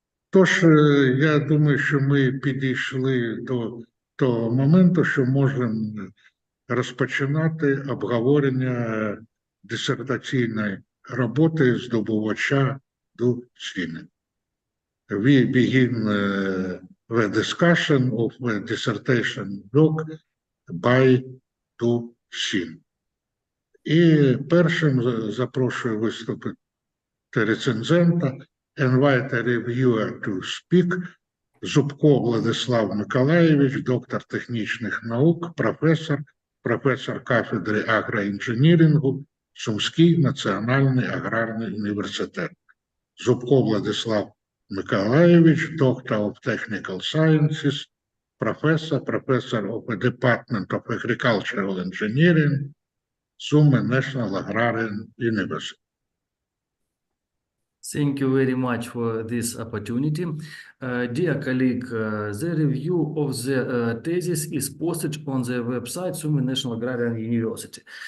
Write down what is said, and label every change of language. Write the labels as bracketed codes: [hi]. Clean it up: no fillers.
[uk] Тож, я думаю, що ми підійшли до того моменту, що можемо розпочинати обговорення дисертаційної роботи здобувача Ду Сінь. [en] We begin the discussion of the dissertation work by Ду Сінь. [uk] І першим запрошую виступити рецензента, [en] invite a reviewer to speak, [uk] Зубко Владислав Миколаєвич, доктор технічних наук, професор кафедри агроінженірингу, Сумський національний аграрний університет. [en] Зубко Владислав Миколаєвич, доктор of Technical Sciences, професор of the Department of Agricultural Engineering, Sumy National Agrarian University. Thank you very much for this opportunity. Dear colleague, the review of the thesis is posted on the website Sumy National Agrarian University.